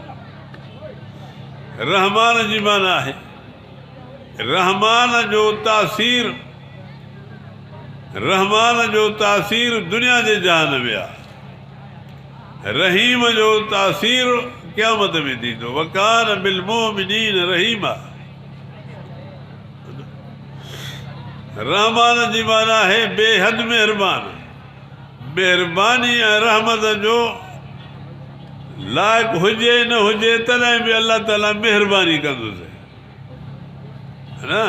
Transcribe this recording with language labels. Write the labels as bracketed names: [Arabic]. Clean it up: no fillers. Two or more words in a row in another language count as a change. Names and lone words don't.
[Sindhi] रहमान जी माना आहे रहमान जो तासीर, रहमान जो तासीर दुनिया जे जहान में आहे। रहीम जो तासीर क़यामत में थींदो, [Arabic] وكان بالمؤمنين رحيما. [Sindhi] रहमान जी माना आहे बेहद महिरबान, महिरबानी ऐं रहमत जो लाइक़ु हुजे न हुजे तॾहिं बि अलाह ताला महिरबानी कंदुसि, [Hindi] है न।